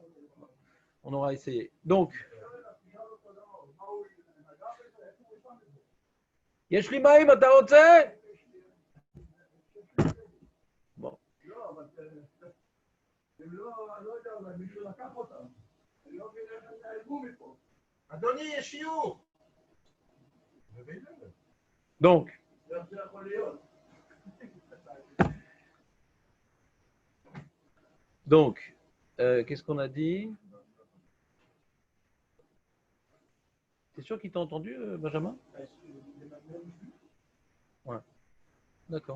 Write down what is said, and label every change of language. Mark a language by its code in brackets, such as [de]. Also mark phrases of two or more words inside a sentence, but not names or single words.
[fr] On aura essayé. Donc, [he] יש לי מים, אתה רוצה? [fr] Bon. [he] לא, אבל הם לא יודע, אולי מישהו לקח אותם. אני לא מבין איך הם נעלמו מפה. אדוני, יש שיעור. [fr] Donc, [he] זה יכול להיות. [fr] qu'est-ce qu'on a dit? T'es sûr qu'il t'a entendu, Benjamin? Ouais. D'accord.